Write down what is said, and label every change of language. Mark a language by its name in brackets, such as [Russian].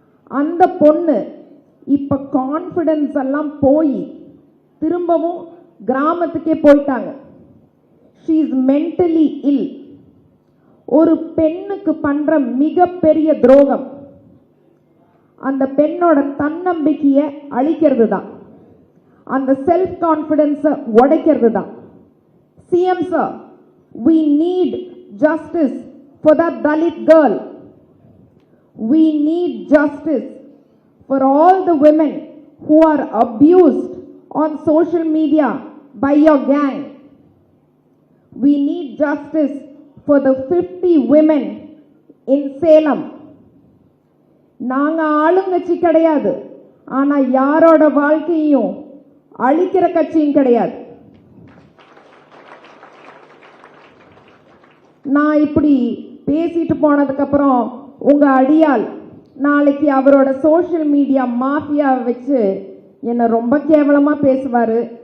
[Tamil] அந்த பொண்ணு இப்போ கான்ஃபிடன்ஸ் எல்லாம் போய் திரும்பவும் கிராமத்துக்கே போயிட்டாங்க. [English] She is mentally ill. [Tamil] ஒரு பெண்ணுக்கு பண்ற மிகப்பெரிய துரோகம் அந்த பெண்ணோட தன்னம்பிக்கையை அழிக்கிறது தான், அந்த செல்ஃப் கான்ஃபிடன்ஸை உடைக்கிறது தான். [English] CM sir, we need justice for that Dalit girl. We need justice for all the women who are abused on social media by your gang. We need justice for the 50 women in Salem. [Tamil] நாங்க ஆளுங்கட்சி கிடையாது, ஆனா யாரோட வாழ்க்கையும் அழிக்கிற கட்சியும் கிடையாது. நான் இப்படி பேசிட்டு போனதுக்கு அப்புறம் உங்க அடியாள் நாளைக்கு அவரோட சோஷியல் மீடியா மாஃபியா வச்சு என்னை ரொம்ப கேவலமா பேசுவாரு.